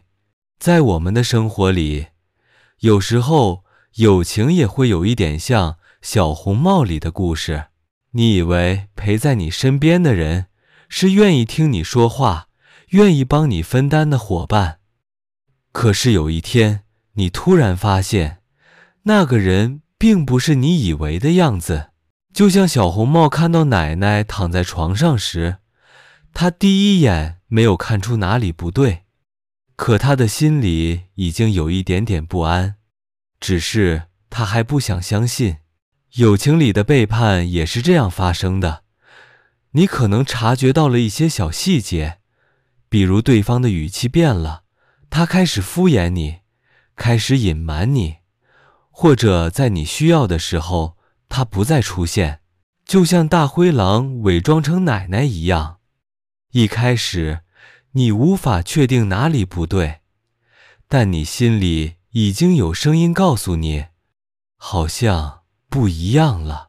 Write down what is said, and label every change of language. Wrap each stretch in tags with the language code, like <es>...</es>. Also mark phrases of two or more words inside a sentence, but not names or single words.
<zh>在我們的生活裡，有時候友情也會有一點像小紅帽裡的故事。你以為陪在你身邊的人是願意聽你說話，願意幫你分擔的夥伴，可是有一天，你突然發現，那個人並不是你以為的樣子。就像小紅帽看到奶奶躺在床上時，他第一眼沒有看出哪裡不对，可他的心裡已經有一點點不安，只是他還不想相信。友情裡的背叛也是这樣發生的，你可能察覺到了一些小細節，比如對方的語氣變了，他開始敷衍你，開始隱瞞你，或者在你需要的時候，他不再出現，就像大灰狼偽裝成奶奶一樣。一開始，你無法確定哪裡不對，但你心裡已經有聲音告訴你，好像不一樣了。</zh>